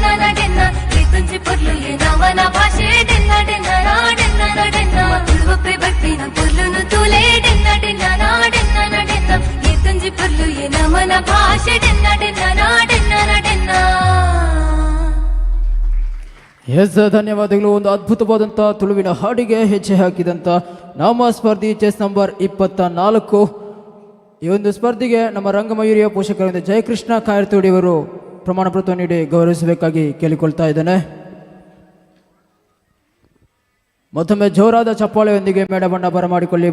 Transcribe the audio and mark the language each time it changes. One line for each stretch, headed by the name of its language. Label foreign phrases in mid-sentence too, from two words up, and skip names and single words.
Tulu: ನಡೆನ್ನ ಕೀರ್ತಂಜಿ ಪೊರ್ಲು ಎ ನಮನ ಭಾಷೆ ಡೆನ್ನ ಡೆನ್ನ ನಾಡೆನ್ನ ನಡೆನ್ನ ತುಳುವಪ್ಪೆ ಬರ್ಪಿನ ಪೊರ್ಲುನು ತೂಲೆ ಡೆನ್ನ ಡೆನ್ನ ನಾಡೆನ್ನ ನಡೆನ್ನ ಕೀರ್ತಂಜಿ ಪೊರ್ಲು ಎ ನಮನ ಭಾಷೆ ಡೆನ್ನ ಡೆನ್ನ ನಾಡೆನ್ನ ನಡೆನ್ನ.
Kannada: ಎಸ್ ಧನ್ಯವಾದಗಳು. ಒಂದು ಅದ್ಭುತವಾದಂಥ ತುಳುವಿನ ಹಾಡಿಗೆ ಹೆಜ್ಜೆ ಹಾಕಿದಂಥ ನಮ್ಮ ಸ್ಪರ್ಧಿ
English: chest number
Kannada: 24. ಈ ಒಂದು ಸ್ಪರ್ಧೆಗೆ ನಮ್ಮ ರಂಗಮಯೂರಿಯ ಪೋಷಕರಿಂದ ಜಯಕೃಷ್ಣ ಕಾಯರ್ತೋಡಿಯವರು ಪ್ರಮಾಣ ಪತ್ರ ನೀಡಿ ಗೌರವಿಸಬೇಕಾಗಿ ಕೇಳಿಕೊಳ್ತಾ ಇದ್ದೇನೆ. ಮತ್ತೊಮ್ಮೆ ಜೋರಾದ ಚಪ್ಪಾಳೆಯೊಂದಿಗೆ ಮೇಡಬಣ್ಣ ಬರಮಾಡಿಕೊಳ್ಳಿ.